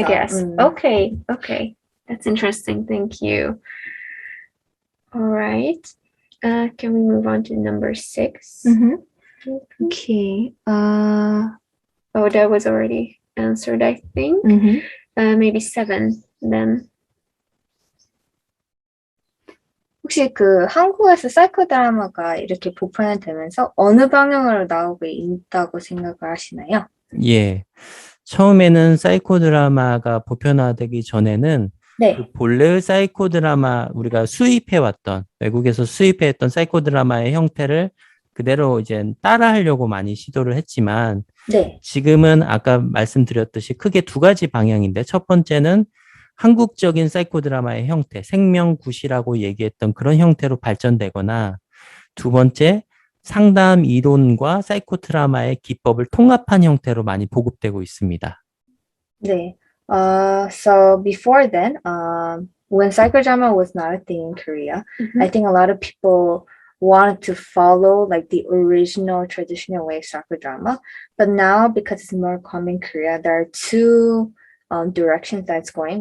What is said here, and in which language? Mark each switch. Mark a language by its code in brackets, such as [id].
[en] I guess. Okay, okay. That's interesting. Thank you. All right. Can we move on to number 6? Okay. Oh, that was already answered, I think. Maybe 7 then. [ko] 혹시 그 한국에서 사이코 드라마가 이렇게 보편이 되면서 어느 방향으로 나오고 있다고 생각을 하시나요? 예. 처음에는 사이코 드라마가 보편화되기 전에는 네. 그 본래의 사이코 드라마 우리가 수입해왔던 외국에서 수입해왔던 사이코 드라마의 형태를 그대로 이제 따라하려고 많이 시도를 했지만 네. 지금은 아까 말씀드렸듯이 크게 두 가지 방향인데 첫 번째는 한국적인 사이코 드라마의 형태, 생명굿이라고 얘기했던 그런 형태로 발전되거나 두 번째 상담 이론과 사이코 드라마의 기법을 통합한 형태로 많이 보급되고 있습니다. 네. [en] So before then, when psychodrama was not a thing in Korea, I think a lot of people wanted to follow like the original traditional way of psychodrama. But now, because it's more common in Korea, there are two directions that's going.